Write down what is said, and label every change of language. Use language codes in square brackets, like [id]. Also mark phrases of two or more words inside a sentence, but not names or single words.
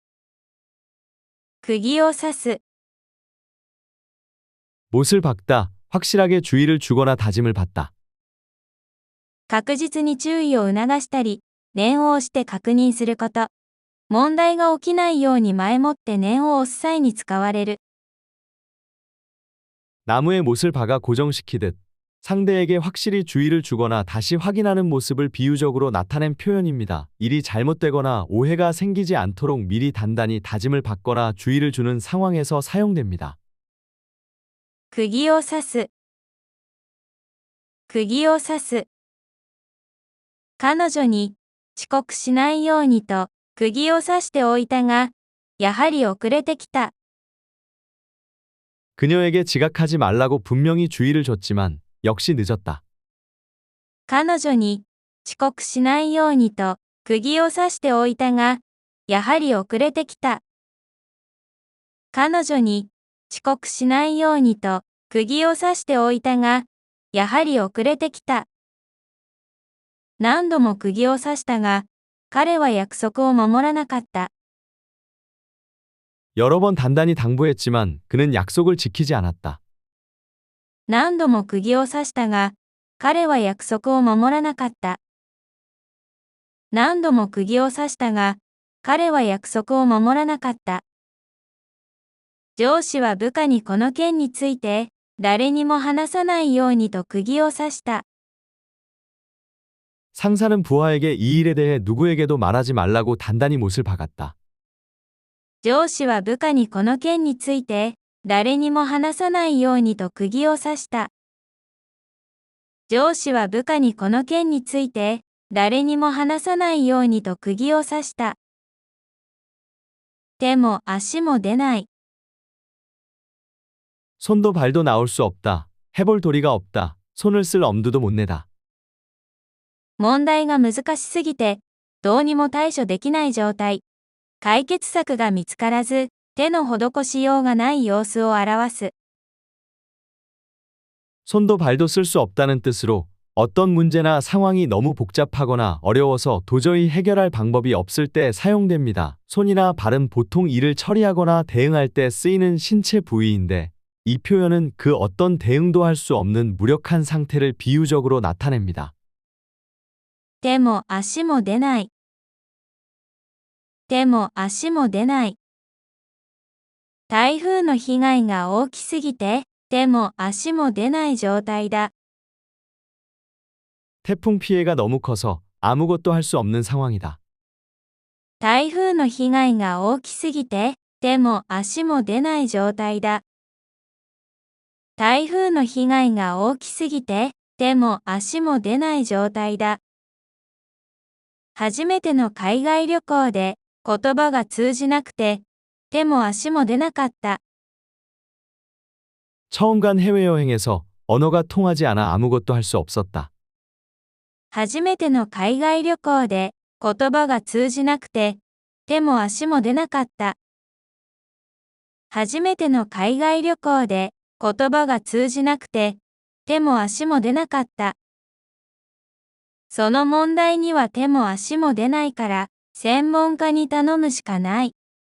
[ja] 釘を刺す。 [ko] 못을 박다, 확실하게 주의를 주거나 다짐을 받다. [ja] 確実に注意を促したり、念を押して確認すること。問題が起きないように前もって念を押す際に使われる。 [ko] 나무에 못을 박아 고정시키듯 상대에게 확실히 주의를 주거나 다시 확인하는 모습을 비유적으로 나타낸 표현입니다. 일이 잘못되거나 오해가 생기지 않도록 미리 단단히 다짐을 받거나 주의를 주는 상황에서 사용됩니다. [ja] 釘を刺す。釘を刺す。彼女に遅刻しないようにと釘を刺しておいたが、やはり遅れてきた。 [ko] 그녀에게 지각하지 말라고 분명히 주의를 줬지만 역시 늦었다. [ja] 彼女に遅刻しないようにと釘を刺しておいたが、やはり遅れてきた。彼女に遅刻しないようにと釘を刺しておいたが、やはり遅れてきた。何度も釘を刺したが、彼は約束を守らなかった。 [ko] 여러 번 단단히 당부했지만 그는 약속을 지키지 않았다. [ja] 何度も釘を刺したが、彼は約束を守らなかった。何度も釘を刺したが、彼は約束を守らなかった。上司は部下にこの件について、誰にも話さないようにと釘を刺した。 [ko] 상사는 부하에게 이 일에 대해 누구에게도 말하지 말라고 단단히 못을 박았다. [ja] 上司は部下にこの件について、誰にも話さないようにと釘を刺した。上司は部下にこの件について、誰にも話さないようにと釘を刺した。手も足も出ない。 [ko] 손도 발도 나올 수 없다. 해볼 도리가 없다. 손을 쓸 엄두도 못 내다. [ja] 問題が難しすぎて、どうにも対処できない状態。解決策が見つからず、手の施しようがない様子を表す。 [ko] 손도 발도 쓸 수 없다는 뜻으로 어떤 문제나 상황이 너무 복잡하거나 어려워서 도저히 해결할 방법이 없을 때 사용됩니다. 손이나 발은 보통 일을 처리하거나 대응할 때 쓰이는 신체 부위인데 이 표현은 그 어떤 대응도 할 수 없는 무력한 상태를 비유적으로 나타냅니다. [ja] 手も足も出ない。手も足も出ない。台風の被害が大きすぎて、手も足も出ない状態だ。 [ko] 태풍 피해가 너무 커서 아무것도 할 수 없는 상황이다. [ja] 台風の被害が大きすぎて、手も足も出ない状態だ。台風の被害が大きすぎて、手も足も出ない状態だ。初めての海外旅行で言葉が通じなくて、手も足も出なかった。 [ko] 처음 간 해외여행에서 언어가 통하지 않아 아무것도 할 수 없었다. [ja] 初めての海外旅行で言葉が通じなくて、手も足も出なかった。初めての海外旅行で言葉が通じなくて、手も足も出なかった。その問題には手も足も出ないから、専門家に頼むしかない。